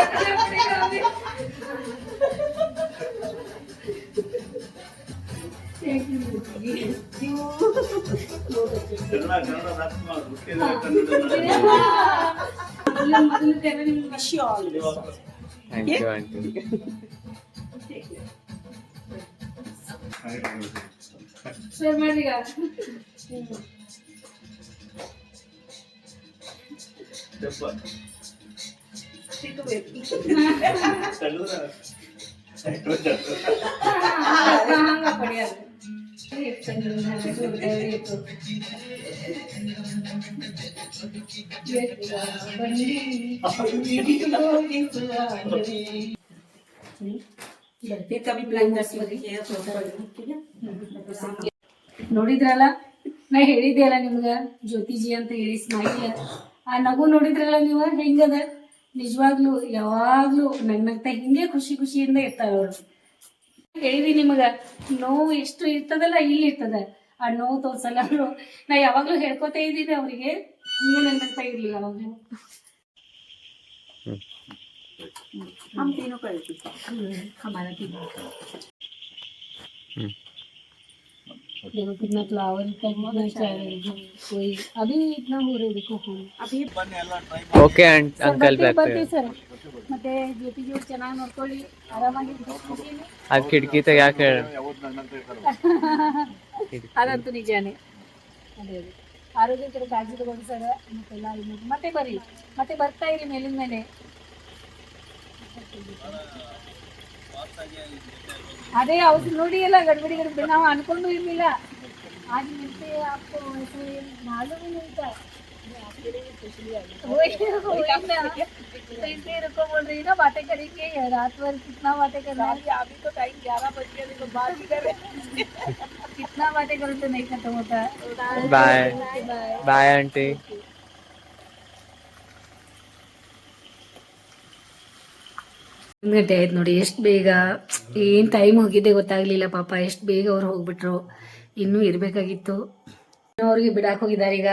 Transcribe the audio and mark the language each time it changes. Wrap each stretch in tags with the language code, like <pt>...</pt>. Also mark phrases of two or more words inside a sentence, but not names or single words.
<kn>ಅಭಿ. ಮೊದಲು ಕನ್ನಡ</kn> <en>Wish you all the best. thank you</en> <kn>ಆಂಟಿ. ಸರಿ ಮಾಡ್ರಿ ಈಗ. ಹಂಗ ಪಡಿಯೋದು.</kn> <hi>फिर कभी प्लान कर सकते हैं ठीक है.</hi> <kn>ನೋಡಿದ್ರಲ್ಲ, ನಾ ಹೇಳಿದ್ದೆ ಅಲ್ಲ ನಿಮ್ಗೆ ಜ್ಯೋತಿಜಿ ಅಂತ ಹೇಳಿ ಸ್ಮೈಲ್. ಆ ನಗು ನೋಡಿದ್ರಲ್ಲ ನೀವು ಹೆಂಗದ, ನಿಜವಾಗ್ಲೂ ಯಾವಾಗ್ಲೂ ನಗ್ನಗ್ತಾ ಹಿಂಗೆ ಖುಷಿ ಖುಷಿಯಿಂದ ಇರ್ತಾರ ಅವರು. ಹೇಳಿದಿ ನಿಮಗ ನೋವು ಎಷ್ಟು ಇರ್ತದಲ್ಲ ಇಲ್ಲಿ ಇರ್ತದ, ಆ ನೋವು ತೋರ್ಸಲ್ಲ ಅವರು. ನಾ ಯಾವಾಗ್ಲೂ ಹೇಳ್ಕೊತಾ ಇದ್ದೀನಿ ಅವರಿಗೆ, ಹಿಂಗೆ ನಗ್ನಗ್ತಾ ಇರ್ಲಿ ಯಾವಾಗ್ಲೂ.</kn> <hi>हम तीनों करते हमारा भी देखो कितना फ्लावर करना चाहिए कोई अभी इतना हो रहा है देखो फूल अभी</hi> <en>okay uncle back</en> <kn>ಬರ್ತೀವಿ ಸರ್. ಮತ್ತೆ ಜ್ಯೋತಿಜಿ ಅವ್ರು ಚೆನ್ನಾಗಿ ನೋಡ್ಕೊಳ್ಳಿ, ಆರಾಮಾಗಿ ಖುಷಿಯಲ್ಲಿ. ಆ ಕಿಟಕಿ ತೆಗ್ಯಾಕೆ ಅದಂತೂ ನಿಜಾನೇ. ಅದೇ ಅದೇ ಆರೋಗ್ಯ ಕಡೆ ಕಾಳಜಿ ತಗೊಂಡು ಸರ್. ಮತ್ತೆಲ್ಲ ಮತ್ತೆ ಬರ್ರಿ, ಮತ್ತೆ ಬರ್ತಾ ಇರಿ ಮೇಲಿನ ಮೇಲೆ. ಅದೇ ಅವ್ರು ನೋಡಿ ಎಲ್ಲ ಗಡ್ಬಡಿ ಗಡ್ಬಡಿ ನಾವು ಅನ್ಕೊಂಡು ಇರ್ಲಿಲ್ಲ.</kn> <hi>आज मिलते हैं आपको ऐसे मालूम ही नहीं था. वही ना, तो इसलिए रुको बोल रही ना, बातें करेंगे रात भर. कितना बातें करना है, अभी तो टाइम 11 बज गया, देखो बात ही कर रहे. कितना बातें करो तो नहीं खत्म होता.</hi> <en>bye bye aunty.</en> <kn>1 ಗಂಟೆ ಆಯ್ತು ನೋಡಿ, ಎಷ್ಟು ಬೇಗ ಏನು ಟೈಮ್ ಹೋಗಿದ್ದೆ ಗೊತ್ತಾಗ್ಲಿಲ್ಲ. ಪಾಪ ಎಷ್ಟು ಬೇಗ ಅವ್ರು ಹೋಗ್ಬಿಟ್ರು, ಇನ್ನೂ ಇರಬೇಕಾಗಿತ್ತು. ಅವ್ರಿಗೆ ಬಿಡಾಕ್ ಹೋಗಿದ್ದಾರೆ ಈಗ.</kn>